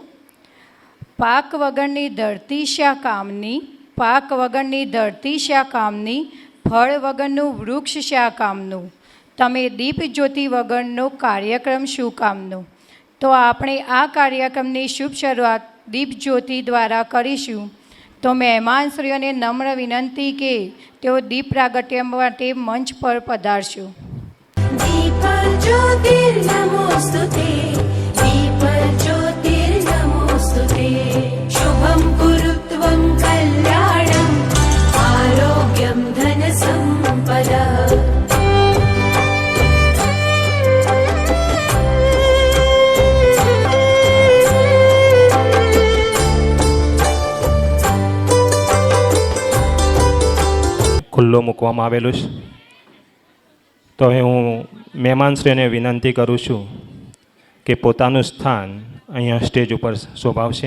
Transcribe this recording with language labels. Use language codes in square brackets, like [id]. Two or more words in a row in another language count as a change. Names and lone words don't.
[gu] પાક વગરની ધરતી શા કામની, પાક વગરની ધરતી શા કામની, ફળ વગરનું વૃક્ષ શા કામનું, તમે દીપ જ્યોતિ વગરનો કાર્યક્રમ શું કામનો. તો આપણે આ કાર્યક્રમની શુભ શરૂઆત દીપ જ્યોતિ દ્વારા કરીશું. તો મહેમાનશ્રીઓને નમ્ર વિનંતી કે તેઓ દીપ પ્રાગટ્ય માટે મંચ પર પધારશો. [sa] दीपज्योतिर्नमोऽस्तुते, दीपज्योतिर्नमोऽस्तुते, शुभं कुरु त्वं कल्याणम्, आरोग्यं धनसम्पदः. [gu] ખુલ્લો મૂકવામાં આવેલું છે. તો હવે હું મહેમાનશ્રીને વિનંતી કરું છું કે પોતાનું સ્થાન અહીંયા સ્ટેજ ઉપર શોભાવશે.